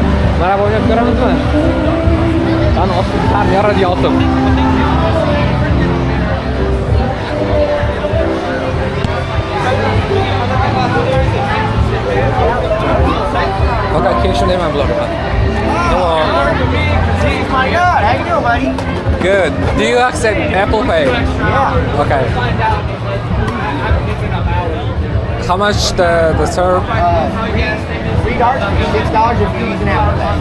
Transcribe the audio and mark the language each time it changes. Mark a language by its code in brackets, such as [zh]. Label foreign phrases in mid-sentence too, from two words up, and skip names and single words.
[uz] Mana bu o'ynab ko'ramizmi? Ana har yaradi yotib. Okay, keyin shundayman bularga. [en] Hello. My God, how you doing, buddy? Good. Do you accept Apple Pay? Yeah. Okay. How much the serve? $3, $6 if you're using Apple Pay.